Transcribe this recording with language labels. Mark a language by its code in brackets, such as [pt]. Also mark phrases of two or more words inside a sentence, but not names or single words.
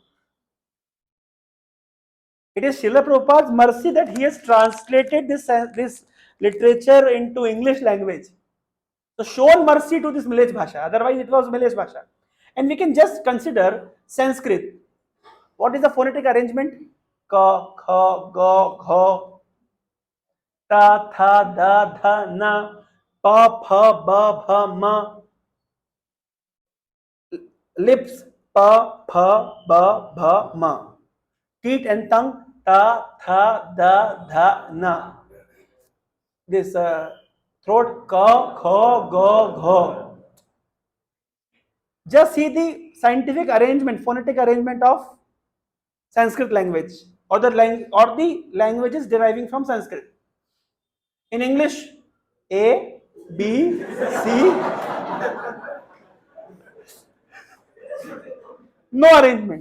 [en] It is Srila Prabhupada's mercy that he has translated this literature into English language. So shown mercy to this Malay Bhasha. Otherwise, it was Malay Bhasha. And we can just consider Sanskrit. What is the phonetic arrangement? [sa] क, ख, ग, घ, त, थ, द, ध, न, प, फ, ब, भ, म. Lips, प, फ, ब, भ, म. [en] Teeth and tongue, [sa] त, थ, द, ध, न. [en] This throat, [sa] क, ख, ग, घ. Just see the scientific arrangement, phonetic arrangement of Sanskrit language, or the languages deriving from Sanskrit. In English, A, B, C, no arrangement.